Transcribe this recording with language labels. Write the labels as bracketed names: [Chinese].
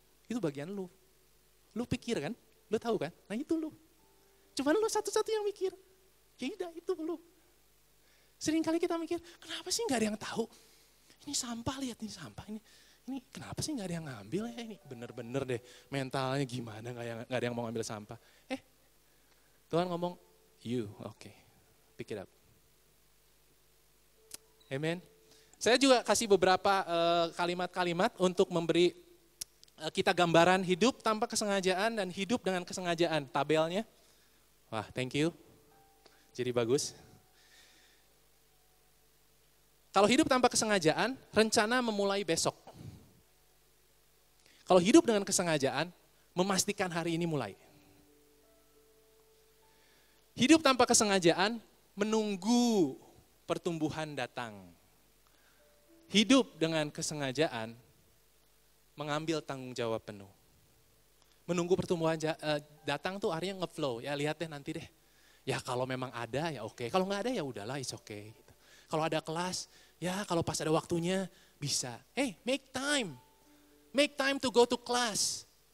[Indonesian] Itu bagian lu. Lu pikir kan? Lu tahu kan? Nah itu lu. Cuman lu satu-satu yang mikir. Ya udah itu lu. Sering kali kita mikir, kenapa sih nggak ada yang tahu? Ini sampah, lihat ini sampah. Ini kenapa sih nggak ada yang ngambil ya? Ini bener-bener deh mentalnya gimana nggak ada yang mau ngambil sampah. Tuhan ngomong, [English] you, okay, pick it up. [Indonesian] Amen. Saya juga kasih beberapa kalimat-kalimat untuk memberi kita gambaran hidup tanpa kesengajaan dan hidup dengan kesengajaan. Tabelnya. Wah, thank you. Jadi bagus. Kalau hidup tanpa kesengajaan, rencana memulai besok. Kalau hidup dengan kesengajaan, memastikan hari ini mulai. Hidup tanpa kesengajaan, menunggu pertumbuhan datang. Hidup dengan kesengajaan, mengambil tanggung jawab penuh. Menunggu pertumbuhan datang tuh artinya ngeflow, ya lihat deh nanti deh. Ya kalau memang ada ya oke, kalau nggak ada ya udahlah [English] it's okay. [Indonesian] Gitu. Kalau ada kelas, ya kalau pas ada waktunya bisa. [English] Hey, make time to go to class.